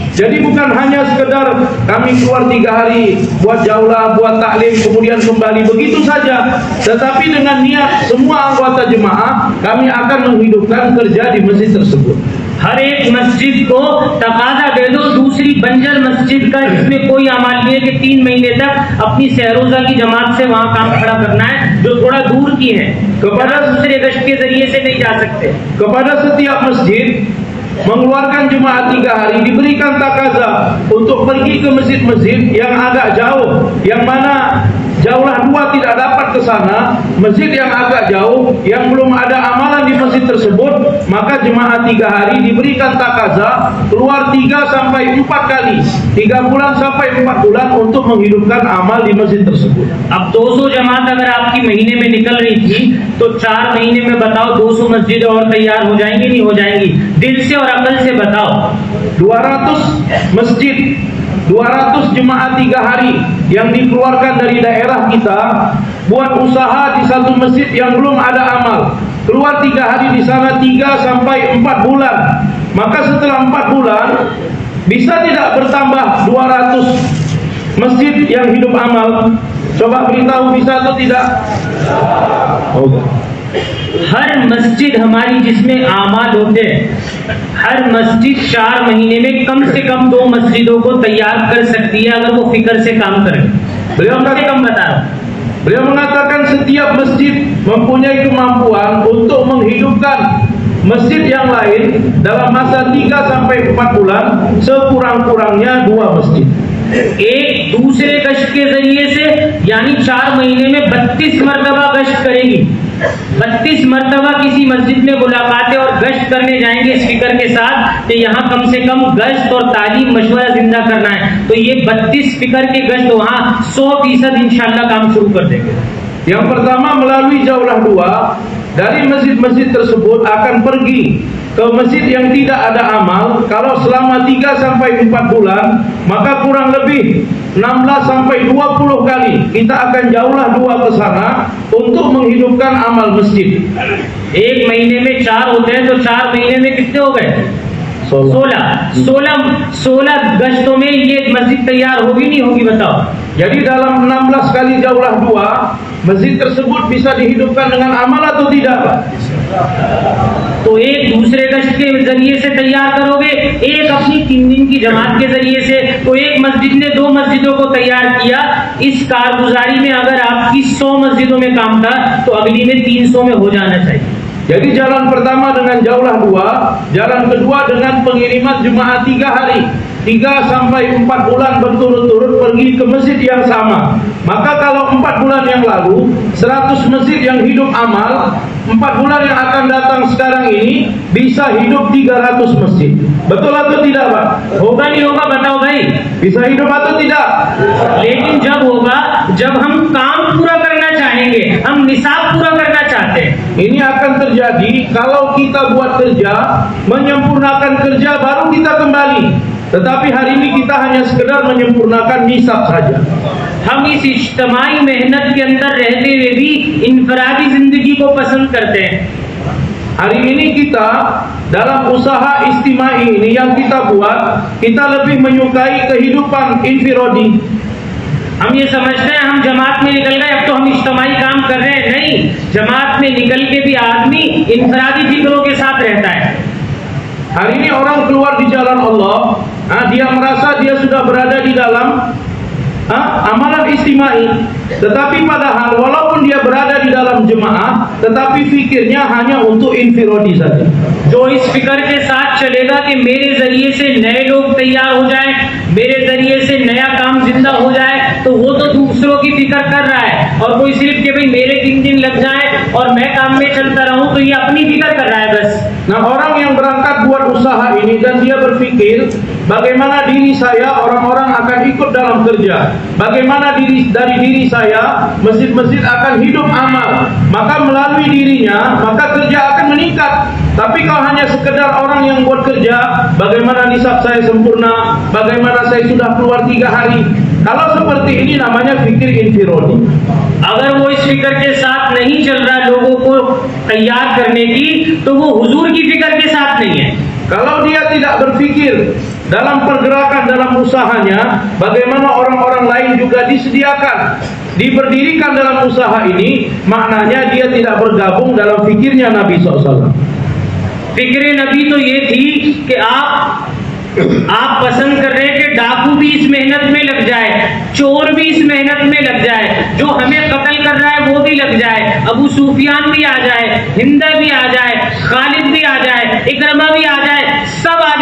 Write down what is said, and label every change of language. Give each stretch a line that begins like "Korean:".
Indonesian: Jadi bukan hanya sekedar kami keluar 3 hari buat jaulah, buat taklim, kemudian kembali begitu saja. Tetapi dengan niat semua anggota jemaah kami akan menghidupkan kerja di masjid tersebut.
Hindi: हर एक मस्जिद को तकाजा दे दो दूसरी बंजर मस्जिद का, जिसमें कोई अमल नहीं है कि 3 महीने तक अपनी सहरोजा की जमात से वहाँ काम खड़ा करना है, जो थोड़ा दूर की है,
Indonesian: kepada
Hindi: दूसरे गश्त के जरिए से नहीं जा सकते।
Indonesian: Kepada setiap masjid mengeluarkan jemaah 3 hari, diberikan takaza untuk pergi ke masjid-masjid yang agak jauh, yang mana jauhlah 2 tidak dapat ke sana, masjid yang agak jauh, yang belum ada amalan di masjid tersebut, maka jemaah 3 hari diberikan takaza, keluar 3 sampai 4 kali, 3 bulan sampai 4 bulan untuk menghidupkan amal di masjid tersebut.
Hindi: अब 200 जमात अगर आपकी महीने में निकल रही थी तो 4 महीने में बताओ 200 मस्जिद और तैयार हो जाएंगी नहीं हो जाएंगी? दिल से और अकल से बताओ।
Indonesian: 200 masjid, 200 jemaah 3 hari yang dikeluarkan dari daerah kita buat usaha di satu masjid yang belum ada amal, keluar 3 hari di sana 3 sampai 4 bulan, maka setelah 4 bulan bisa tidak bertambah 200 masjid yang hidup amal? Coba beritahu bisa atau tidak?
Hindi: हर मस्जिद हमारी जिसमें आमाल होते हैं, हर मस्जिद 4 महीने में कम से कम 2 मस्जिदों को तैयार कर सकती है अगर वो फिक्र से काम करे।
Indonesian: Beliau
Hindi: कम से कम बता रहा हूं।
Indonesian: Beliau mengatakan setiap masjid mempunyai kemampuan untuk menghidupkan masjid yang lain dalam masa 3 sampai 4 bulan, sekurang-kurangnya 2 masjid.
Hindi: एक दूसरे गश्त के जरिए से यानी 4 महीने में 32 मरतबा गश्त करेगी। 32 मरतबा किसी मस्जिद में मुलाकातें और गश्त करने जाएंगे इस फिक्र के साथ कि यहाँ कम से कम गश्त और तालीम मशवरा जिंदा करना है, तो ये 32 फिक्र के गश्त वहाँ 100% इंशाल्लाह काम शुरू कर देंगे।
Indonesian: Yang pertama, melalui jauhlah 2 dari masjid-masjid tersebut akan pergi ke masjid yang tidak ada amal. Kalau selama 3 sampai 4 bulan, maka kurang lebih 16 sampai 20 kali kita akan jauhlah 2 ke sana untuk menghidupkan amal masjid.
Hindi: एक महीने में 4 होते हैं तो 4 महीने में कितने हो गए? 16 गश्तों में ये मस्जिद तैयार होगी नहीं होगी बताओ?
Indonesian: Jadi dalam 16 kali jauhlah 2, masjid tersebut bisa dihidupkan dengan amal atau tidak, Pak?
Hindi: तो एक दूसरे गश्त के जरिए से तैयार करोगे, एक अपनी 3 दिन की जमात के जरिए से, तो एक मस्जिद ने 2 मस्जिदों को तैयार किया। इस कारगुजारी में अगर आपकी 100 मस्जिदों में काम था तो अगली में 300 में हो जाना चाहिए।
Indonesian: Jadi jalan pertama dengan jauhlah 2, jalan kedua dengan pengiriman jemaah 3 hari, 3 sampai 4 bulan berturut-turut pergi ke masjid yang sama. Maka kalau 4 bulan yang lalu 100 masjid yang hidup amal, 4 bulan yang akan datang sekarang ini bisa hidup 300 masjid. Betul atau tidak, Pak?
Hindi: होगा नहीं होगा बताओ भाई?
Indonesian: Bisa hidup atau tidak?
Hindi: लेकिन जब होगा जब हम काम पूरा करना चाहेंगे, हम निसाब पूरा करना चाहते हैं।
Indonesian: Ini akan terjadi kalau kita buat kerja, menyempurnakan kerja baru kita kembali. Tetapi hari ini kita hanya sekedar menyempurnakan nisab saja.
Hindi: हम इस इज्तिमाई मेहनत के अंदर रहते हुए भी इनफरादी जिंदगी को पसंद करते हैं।
Indonesian: Hari ini kita dalam usaha istimai ini yang kita buat, kita lebih menyukai kehidupan infiradi.
Hindi: हम ये समझते हैं हम जमात में निकल गए अब तो हम इज्तिमाई काम कर रहे हैं, नहीं, जमात में निकल के भी आदमी इनफरादी फिक्रों के साथ रहता है।
Indonesian: Hari ini orang keluar di jalan Allah, dia merasa dia sudah berada di dalam amalan istimai, tetapi padahal walaupun dia berada di dalam jemaah, tetapi fikirnya hanya untuk infiradi saja.
Hindi: जो इस फिक्र के साथ चलेगा कि मेरे जरिए से नए लोग तैयार हो जाएं, मेरे जरिए से नया काम जिंदा हो जाए, तो वो तो दूसरों की फिक्र कर रहा है, और कोई सिर्फ कि भाई मेरे 3 दिन लग जाए और मैं काम में चलता रहूं, तो ये अपनी फिक्र कर रहा है बस।
Indonesian: Nah, orang yang berangkat buat usaha ini dan dia berpikir bagaimana diri saya, orang-orang akan ikut dalam kerja, bagaimana dari diri saya masjid-masjid akan hidup amal, maka melalui dirinya maka kerja akan meningkat. Tapi kalau hanya sekedar orang yang buat kerja, bagaimana nisab saya sempurna, bagaimana saya sudah keluar 3 hari, kalau seperti ini namanya fikir infiradi.
Hindi: अगर वो इस फिक्र के साथ नहीं चल रहा लोगों को तैयार करने की, तो वो हुजूर की फिक्र के साथ नहीं है।
Indonesian: Kalau dia tidak berpikir dalam pergerakan dalam usahanya, bagaimana orang-orang lain juga disediakan, diberdirikan dalam usaha ini, maknanya dia tidak bergabung dalam fikirnya Nabi SAW.
Hindi: फिक्र नबी तो ये थी कि आप पसंद कर रहे हैं कि डाकू भी इस मेहनत में लग जाए, चोर भी इस मेहनत में लग जाए, जो हमें कत्ल कर रहा है वो भी लग जाए, अबू सुफियान भी आ जाए, हिंदा भी आ जाए, खालिद भी आ जाए, इकरमा भी आ जाए, सब